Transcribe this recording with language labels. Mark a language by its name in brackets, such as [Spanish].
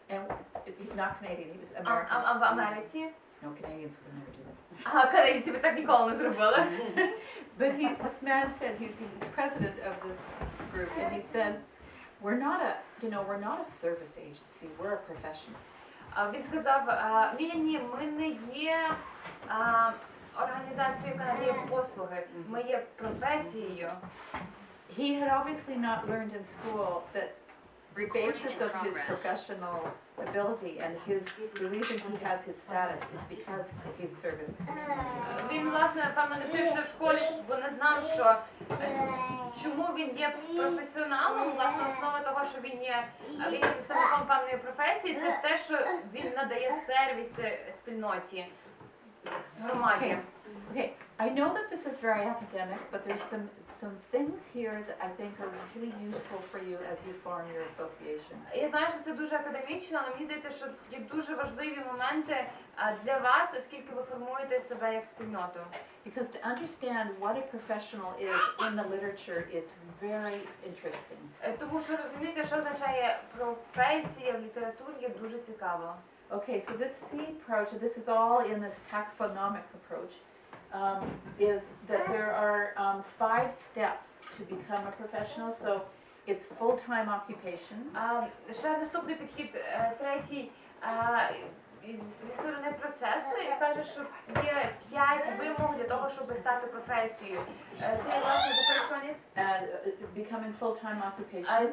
[English] And he's not Canadian, he was American. [Ukrainian] в Америці. [English] No, Canadians would never do that. [Ukrainian] А канадійці ви так ніколи не зробили. [English] But this man said, he's president of this group, and he said, we're not a service agency, we're a profession. [Ukrainian] Він сказав, ні, ми не є організацією, яка надає послуги, ми є професією. [English] He had obviously not learned in school that the basis of his professional ability and the reason he has his status is because he's service. [Ukrainian] Він, власне, напевно, не вчився в школі, бо не знав, що чому він є професіоналом. Власне, основа того, що він є представником певної професії, це те, що він надає сервіси спільноті, громаді. [English] Okay, I know that this is very academic, but there's some things here that I think are really useful for you as you form your association. [Ukrainian] Я знаю, що це дуже академічно, але мені здається, що є дуже важливі моменти для вас, оскільки ви формуєте себе як спільноту. [English] Because to understand what a professional is in the literature is very interesting. [Ukrainian] Тому що розуміти, що означає професія в літературі, є дуже цікаво. [English] Okay, so this C approach, this is all in this taxonomic approach, is that there are 5 steps to become a professional. So it's full-time occupation. [Ukrainian] Ще наступний підхід, третій, зі сторони процесу, і каже, що є 5 вимог для того, щоб стати професією. [English] Це є, власне, the first one is? Becoming full-time occupation.